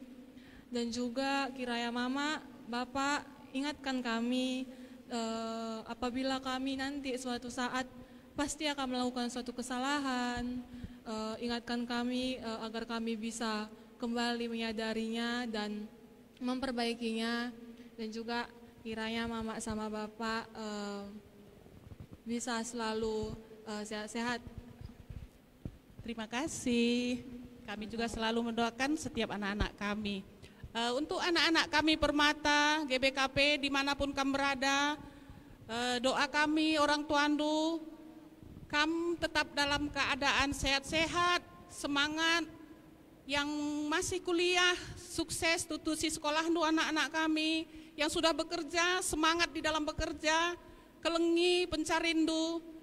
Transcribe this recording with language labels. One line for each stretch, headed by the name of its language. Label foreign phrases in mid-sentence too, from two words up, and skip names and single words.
Indonesian: Dan juga kiranya mama, bapak ingatkan kami, apabila kami nanti suatu saat pasti akan melakukan suatu kesalahan, ingatkan kami agar kami bisa kembali menyadarinya dan memperbaikinya. Dan juga kiranya mama sama bapak bisa selalu sehat-sehat. Terima kasih. Kami juga selalu mendoakan setiap anak-anak kami. Untuk anak-anak kami Permata, GBKP, dimanapun kamu berada, doa kami orang tua Ndu, kamu tetap dalam keadaan sehat-sehat, semangat, yang masih kuliah, sukses
Batak Karo: tutusi sekolah Ndu
Indonesian: anak-anak kami, yang sudah bekerja, semangat di dalam bekerja,
Batak Karo: kelengi pencari Ndu,